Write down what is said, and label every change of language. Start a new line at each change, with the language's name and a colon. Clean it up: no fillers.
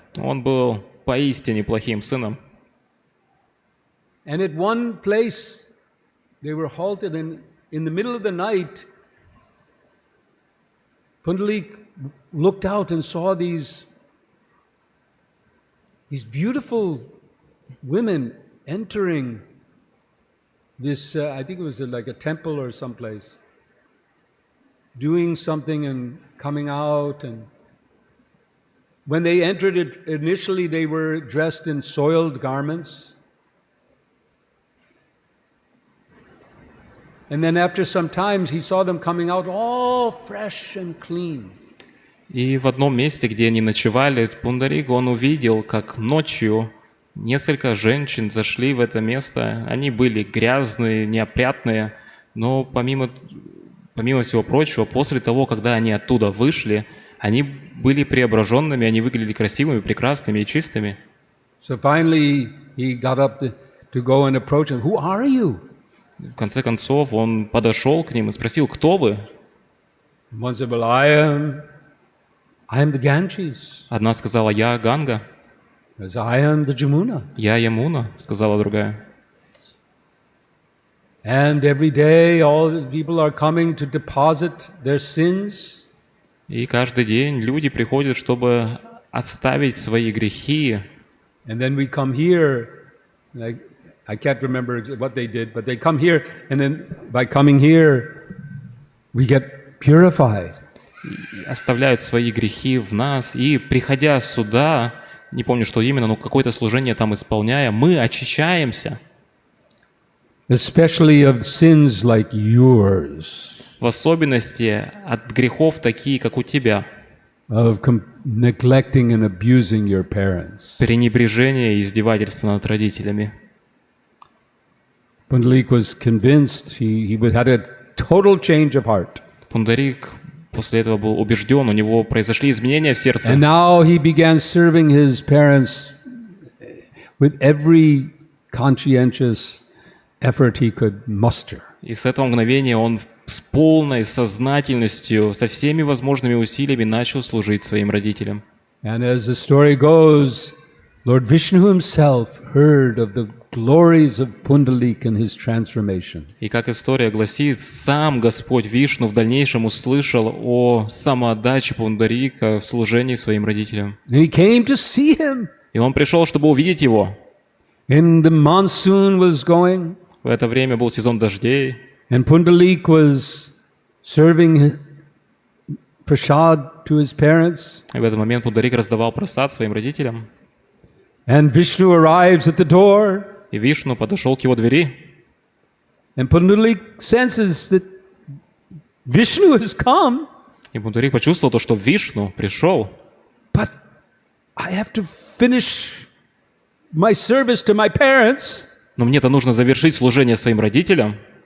Russian: Он был поистине плохим сыном.
English: And at one place, they were halted, and in the middle of the night, Pundalik looked out and saw these beautiful women entering this, I think it was like a temple or someplace, doing something and coming out. And when they entered it, initially they were dressed in soiled garments. And then after some time, he saw them coming out all fresh and clean.
Russian: И в одном месте, где они ночевали, Пундарик, он увидел, как ночью несколько женщин зашли в это место. Они были грязные, неопрятные, но помимо всего прочего, после того, когда они оттуда вышли, они были преображенными, они выглядели красивыми, прекрасными и чистыми.
English: So finally, he got up to go and approach them. Who are you?
Russian: В конце концов, он подошел к ним и спросил, кто вы?
English: One said, well, I am the Ganges.
Russian: Одна сказала, я Ганга.
English: I am the Jamuna.
Russian: Я Ямуна, сказала другая.
English: And every day all the people are coming to deposit their sins.
Russian: И каждый день люди приходят, чтобы оставить свои грехи.
English: And then we come here, like, I can't remember what they did, but they come here, and then by coming here, we get purified.
Russian: Оставляют свои грехи в нас, и приходя сюда, не помню, что именно, но какое-то служение там исполняя, мы очищаемся.
English: Especially of sins like yours.
Russian: В особенности от грехов такие, как у тебя.
English: Of neglecting and abusing your parents.
Russian: Пренебрежение и издевательство над родителями.
English: Pundalik was convinced, he had a total change of heart.
Russian: Пундарик после этого был убежден, у него произошли изменения в сердце.
English: And now he began serving his parents with every conscientious effort he could muster.
Russian: И с этого мгновения он с полной сознательностью, со всеми возможными усилиями начал служить своим родителям.
English: And as the story goes, Lord Vishnu himself heard of the glories of Pundalik and his transformation.
Russian: И как история гласит, сам Господь Вишну в дальнейшем услышал о самоотдаче Пундарика в служении своим родителям.
English: And he came to see him.
Russian: И он пришел, чтобы увидеть его.
English: And the monsoon was going.
Russian: В это время был сезон дождей.
English: And Pundalik was serving prasad to his parents.
Russian: И в этот момент Пундарик раздавал прасад своим родителям.
English: And Vishnu arrives at the door.
Russian: И Вишну подошел к его двери.
English: And Pundalik senses that Vishnu has come.
Russian: И Пундарик почувствовал то, что Вишну пришел.
English: But I have to finish my service to my parents. Но мне-то нужно завершить служение своим родителям.